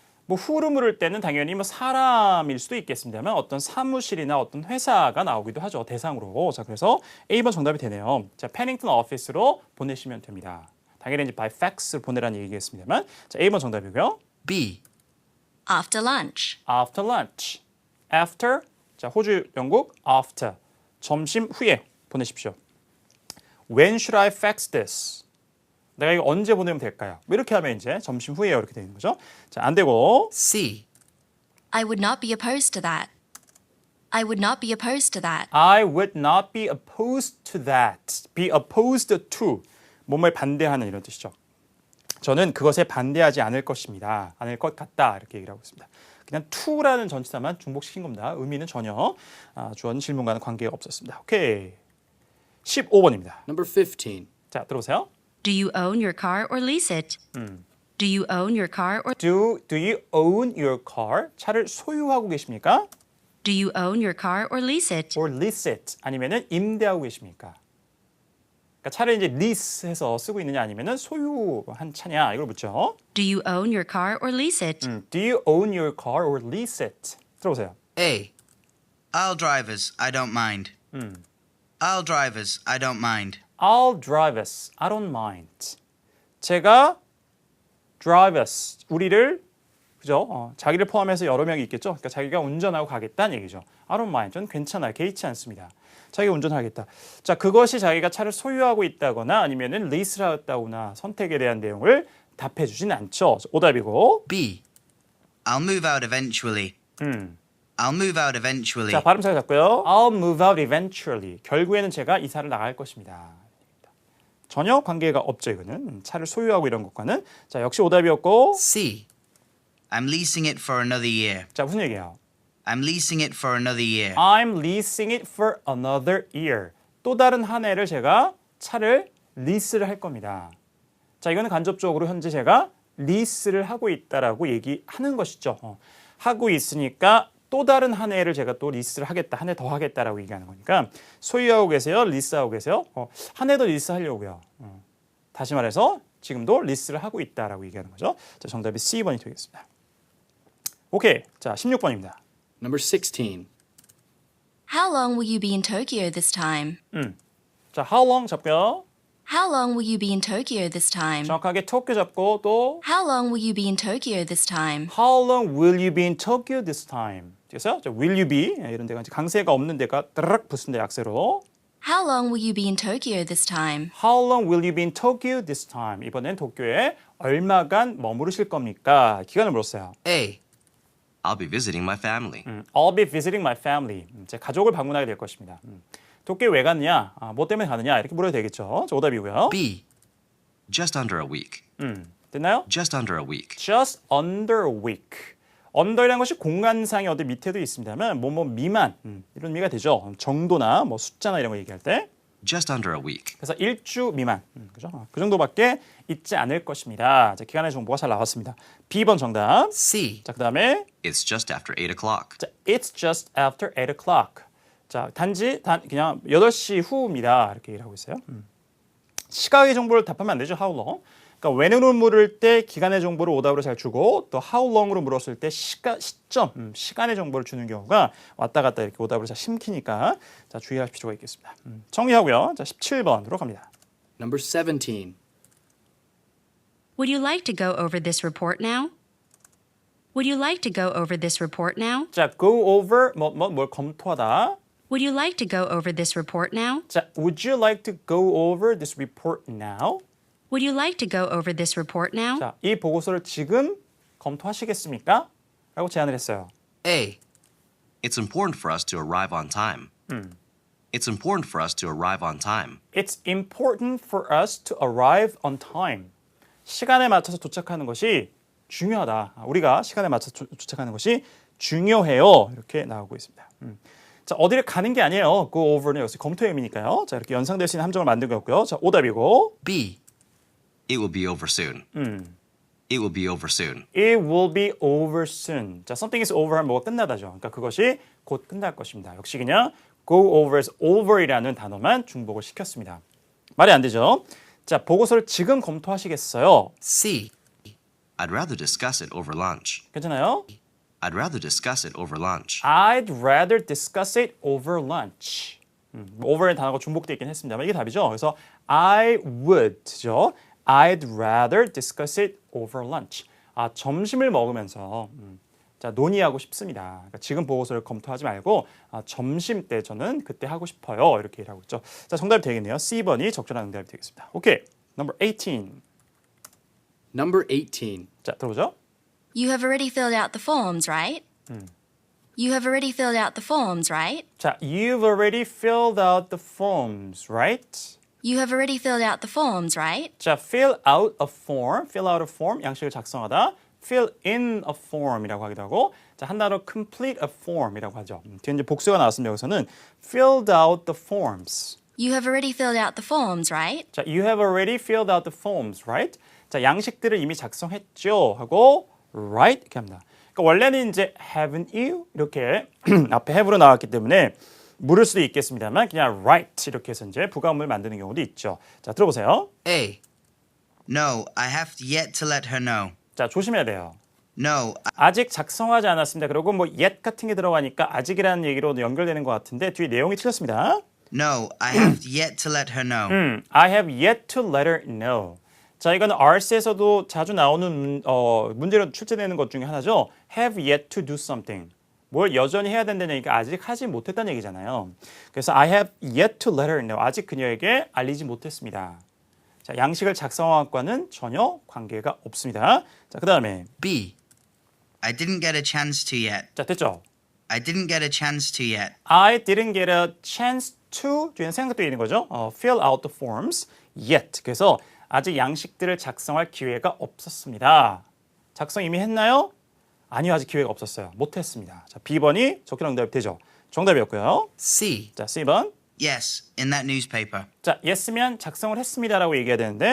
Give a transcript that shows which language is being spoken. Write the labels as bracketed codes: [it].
[ko] 뭐 who를 물을 때는 당연히 뭐 사람일 수도 있겠습니다만 어떤 사무실이나 어떤 회사가 나오기도 하죠. 대상으로. 자, 그래서 A번 정답이 되네요. 자, Pennington office로 보내시면 됩니다. 당연히 이제 [en] by fax [ko] 보내라는 얘기겠습니다만 자, A번 정답이고요. [en] B. After lunch. After lunch. After. [ko] 자, 호주, 영국. [en] After. [ko] 점심 후에 보내십시오. [en] When should I fax this? [ko] 내가 이거 언제 보내면 될까요? 뭐 이렇게 하면 이제 점심 후에 이렇게 되는 거죠. 자, 안 되고 [en] C. I would not be opposed to that. I would not be opposed to that. I would not be opposed to that. Be opposed to. [ko] 뭐뭐에 반대하는 이런 뜻이죠. 저는 그것에 반대하지 않을 것입니다. 않을 것 같다. 이렇게 얘기를 하고 있습니다. 그냥 to라는 전치사만 중복시킨 겁니다. 의미는 전혀 주어진 질문과는 관계가 없었습니다. 오케이. 15번입니다. [en] Number 15. [ko] 자, 들어오세요. [en] Do you own your car or lease it? Do you own your car or Do you own your car? [ko] 차를 소유하고 계십니까? [en] do you own your car or lease it? Or lease it. [ko] 아니면은 임대하고 계십니까? 그러니까 차를 이제 lease해서 쓰고 있느냐 아니면은 소유한 차냐 이걸 묻죠. [en] Do you own your car or lease it? Do you own your car or lease it? [ko] 들어보세요. [en] A. I'll drive us, I don't mind. I'll drive us, I don't mind. I'll drive us. I don't mind. [ko] 제가 [en] drive us. [ko] 우리를 그죠? 자기를 포함해서 여러 명이 있겠죠. 그러니까 자기가 운전하고 가겠다는 얘기죠. [en] I don't mind. [ko] 저는 괜찮아요. 개의치 않습니다. 자기가 운전하겠다. 자, 그것이 자기가 차를 소유하고 있다거나 아니면은 리스를 하였다거나 선택에 대한 내용을 답해 주진 않죠. 오답이고. [en] B. I'll move out eventually. I'll move out eventually. [ko] 자, 발음 잘 잡고요. [en] I'll move out eventually. [ko] 결국에는 제가 이사를 나갈 것입니다. 전혀 관계가 없죠, 이거는. 차를 소유하고 이런 것과는. 자, 역시 오답이었고. [en] C. I'm leasing it for another year. [ko] 자, 무슨 얘기예요? [en] I'm leasing it for another year. I'm leasing it for another year. [ko] 또 다른 한 해를 제가 차를 리스를 할 겁니다. 자, 이거는 간접적으로 현재 제가 리스를 하고 있다라고 얘기하는 것이죠. 하고 있으니까 또 다른 한 해를 제가 또 리스를 하겠다. 한 해 더 하겠다라고 얘기하는 거니까 소유하고 계세요? 리스하고 계세요? 한 해 더 리스하려고요. 다시 말해서 지금도 리스를 하고 있다라고 얘기하는 거죠. 자, 정답이 C번이 되겠습니다. 오케이. 자, 16번입니다. [en] Number 16. How long will you be in Tokyo this time? [ko] 자, how long 잡고요. [en] How long will you be in Tokyo this time? [ko] 정확하게 토끼 잡고 또 [en] How long will you be in Tokyo this time? How long will you be in Tokyo this time? [ko] 됐어요? 자, [en] will you be [ko] 이런 데가 이제 강세가 없는 데가 따르륵 붙습니다. 약세로. [en] How long will you be in Tokyo this time? How long will you be in Tokyo this time? [ko] 이번엔 도쿄에 얼마간 머무르실 겁니까? 기간을 물었어요. [en] A. I'll be visiting my family. I'll be visiting my family. [ko] 제 가족을 방문하게 될 것입니다. 도쿄에 왜 갔느냐? 뭐 때문에 가느냐? 이렇게 물어도 되겠죠. 자, 오답이고요. [en] B. Just under a week. [ko] 됐나요? [en] Just under a week. Just under a week. [ko] under이라는 것이 공간상의 어디 밑에도 있습니다만 뭐뭐 미만 이런 의미가 되죠. 정도나 뭐 숫자나 이런 거 얘기할 때. [en] Just under a week. [ko] 그래서 일주 미만, 그죠? 그 정도밖에 있지 않을 것입니다. 자, 기간의 정보가 잘 나왔습니다. B번 정답. [en] C. [ko] 자, 그다음에 [en] It's just after 8 o'clock. 자, it's just after 8 o'clock. [ko] 자, 단지 그냥 8시 후입니다. 이렇게 얘기를 하고 있어요. 시각의 정보를 답하면 안 되죠. [en] How long? [ko] 그러니까 when으로 물을 때 기간의 정보를 오답으로 잘 주고 또 how long으로 물었을 때 시점, 시간의 정보를 주는 경우가 왔다 갔다 이렇게 오답으로 잘 심키니까 자, 주의할 필요가 있겠습니다. 정리하고요. 자, 17번으로 갑니다. [en] Number 17. Would you like to go over this report now? Would you like to go over this report now? [ko] 자, go over 뭘 검토하다. [en] Would you like to go over this report now? 자, would you like to go over this report now? Would you like to go over this report now? [ko] 자, 이 보고서를 지금 검토하시겠습니까? 라고 제안을 했어요. [en] A. It's important for us to arrive on time. It's important for us to arrive on time. It's important for us to arrive on time. [ko] 시간에 맞춰서 도착하는 것이 중요하다. 우리가 시간에 맞춰서 도착하는 것이 중요해요. 이렇게 나오고 있습니다. 자, 어디를 가는 게 아니에요. go over는 여기서 검토의 의미니까요. 자, 이렇게 연상될 수 있는 함정을 만든 거였고요. 자, 오답이고. [en] B. It will be over soon. It will be over soon. It will be over soon. [ko] 자, [en] something is over [ko] 하면 뭐가 끝나다죠. 그러니까 그것이 곧 끝날 것입니다. 역시 그냥 go over에서 over이라는 단어만 중복을 시켰습니다. 말이 안 되죠. 자, 보고서를 지금 검토하시겠어요? [en] C. I'd rather discuss it over lunch. [ko] 괜찮아요? [en] I'd rather discuss it over lunch. I'd rather discuss it over lunch. [ko] over의 단어가 중복되어 있긴 했습니다만 이게 답이죠. 그래서 [en] I would [ko] 죠. [en] I'd rather discuss it over lunch. [ko] 아, 점심을 먹으면서 자, 논의하고 싶습니다. 그러니까 지금 보고서를 검토하지 말고 점심 때 저는 그때 하고 싶어요. 이렇게 일하고 있죠. 자, 정답이 되겠네요. C번이 적절한 응답이 되겠습니다. [en] 오케이. Number 18. Number 18. [ko] 자, 들어보죠. [en] You have already filled out the forms, right? You have already filled out the forms, right? 자, you've already filled out the forms, right? You have already filled out the forms, right? 자, fill out a form, fill out a form, [ko] 양식을 작성하다. [en] fill in a form [ko] 이라고 하기도 하고, 자, 한 단어로 [en] complete a form [ko] 이라고 하죠. 뒤에 이제 복수가 나왔습니다. 여기서는 [en] filled out the forms. You have already filled out the forms, right? 자, you have already filled out the forms, right? [ko] 자, 양식들을 이미 작성했죠 하고 right 이렇게 합니다. 그러니까 원래는 이제 [en] haven't you [ko] 이렇게 앞에 have로 나왔기 때문에 물을 수도 있겠습니다만 그냥 right 이렇게 해서 이제 부가음을 만드는 경우도 있죠. 자, 들어보세요. [en] A. No, I have yet to let her know. [ko] 자, 조심해야 돼요. [en] No, [ko] 아직 작성하지 않았습니다. 그리고 뭐 yet 같은 게 들어가니까 아직이라는 얘기로 연결되는 것 같은데 뒤에 내용이 틀렸습니다. [en] no, I have yet to let her know. I have yet to let her know. [ko] 자, 이거는 RS에서도 자주 나오는 문제로 출제되는 것 중에 하나죠. [en] have yet to do something. [ko] 뭘 여전히 해야 된다는 얘기가 아직 하지 못했다는 얘기잖아요. 그래서 [en] I have yet to let her know. [ko] 아직 그녀에게 알리지 못했습니다. 자, 양식을 작성한 것과는 전혀 관계가 없습니다. 자, 그다음에 [en] B. I didn't get a chance to yet. [ko] 자, 됐죠? [en] I didn't get a chance to yet. I didn't get a chance to [ko] 뒤에는 생각도 있는 거죠. [en] fill out the forms yet. [ko] 그래서 아직 양식들을 작성할 기회가 없었습니다. 작성 이미 했나요? 아니요, 아직 기회가 없었어요. 못했습니다. 자, B번이 적절한 응답이 되죠. 정답이었고요. [en] C. [ko] 자, C번. [en] Yes, in that newspaper. [ko] 자, yes면 작성을 했습니다라고 얘기해야 되는데